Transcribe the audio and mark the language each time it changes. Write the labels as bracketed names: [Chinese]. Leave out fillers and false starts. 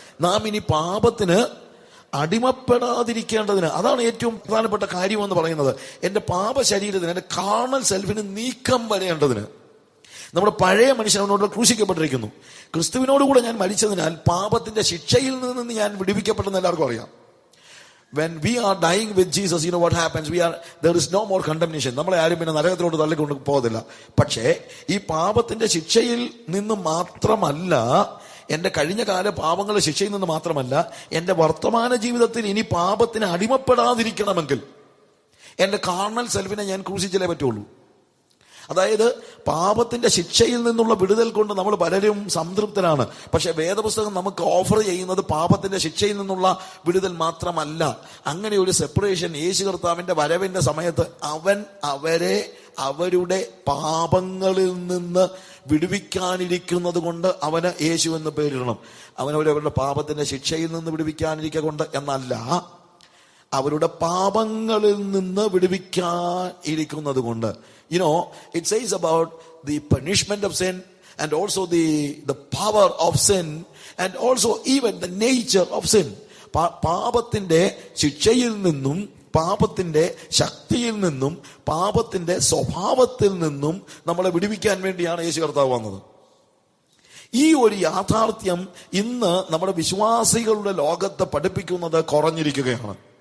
[Malayalam] നാം ഇനി പാപത്തിന് അടിമപ്പെടാതിരിക്കേണ്ടതിന്. അതാണ് ഏറ്റവും പ്രധാനപ്പെട്ട കാര്യം എന്ന് പറയുന്നത്. എന്റെ പാപ ശരീരത്തിന്, എന്റെ കാർണൽ സെൽഫിന് നീക്കം വരേണ്ടതിന് നമ്മുടെ പഴയ മനുഷ്യൻ അവനോട് ക്രൂശിക്കപ്പെട്ടിരിക്കുന്നു. ക്രിസ്തുവിനോടുകൂടെ ഞാൻ മരിച്ചതിനാൽ പാപത്തിന്റെ ശിക്ഷയിൽ നിന്ന് ഞാൻ വിടുവിക്കപ്പെട്ടെന്ന് എല്ലാവർക്കും അറിയാം. [English] When we are dying with Jesus, you know what happens? There is no more condemnation. [Malayalam] നമ്മളെ ആരും പിന്നെ നരകത്തിലോട്ട് തള്ളിക്കൊണ്ട് പോകത്തില്ല. പക്ഷേ ഈ പാപത്തിന്റെ ശിക്ഷയിൽ നിന്ന് മാത്രമല്ല, എന്റെ കഴിഞ്ഞ കാല പാപങ്ങളുടെ ശിക്ഷയിൽ നിന്ന് മാത്രമല്ല, എന്റെ വർത്തമാന ജീവിതത്തിൽ ഇനി പാപത്തിന് അടിമപ്പെടാതിരിക്കണമെങ്കിൽ എന്റെ കാർണൽ സെൽഫിനെ ഞാൻ ക്രൂശിച്ചല്ലേ പറ്റുള്ളൂ. അതായത് പാപത്തിന്റെ ശിക്ഷയിൽ നിന്നുള്ള വിടുതൽ കൊണ്ട് നമ്മൾ പലരും സംതൃപ്തരാണ്. പക്ഷെ വേദപുസ്തകം നമുക്ക് ഓഫർ ചെയ്യുന്നത് പാപത്തിന്റെ ശിക്ഷയിൽ നിന്നുള്ള വിടുതൽ മാത്രമല്ല. അങ്ങനെ ഒരു സെപ്പറേഷൻ യേശു കർത്താവിന്റെ വരവിന്റെ സമയത്ത് അവൻ അവരെ അവരുടെ പാപങ്ങളിൽ നിന്ന് വിടുവിക്കാനിരിക്കുന്നത് കൊണ്ട് അവന് യേശു എന്ന് പേരിടണം. അവരവരുടെ പാപത്തിന്റെ ശിക്ഷയിൽ നിന്ന് വിടുവിക്കാനിരിക്കൊണ്ട് എന്നല്ല, അവരുടെ പാപങ്ങളിൽ നിന്ന് വിടുവിക്കാൻ ഇരിക്കുന്നത് കൊണ്ട്. [English] You know, it says about the punishment of sin and also the power of sin and also even the nature of sin. [Malayalam] പാപത്തിന്റെ ശിക്ഷയിൽ നിന്നും പാപത്തിന്റെ ശക്തിയിൽ നിന്നും പാപത്തിന്റെ സ്വഭാവത്തിൽ നിന്നും നമ്മളെ വിടുവിക്കാൻ വേണ്ടിയാണ് യേശു കർത്താവ് വന്നത്. ഈ ഒരു യാഥാർത്ഥ്യം ഇന്ന് നമ്മുടെ വിശ്വാസികളുടെ ലോകത്തെ പഠിപ്പിക്കുന്നത് കുറഞ്ഞിരിക്കുകയാണ്.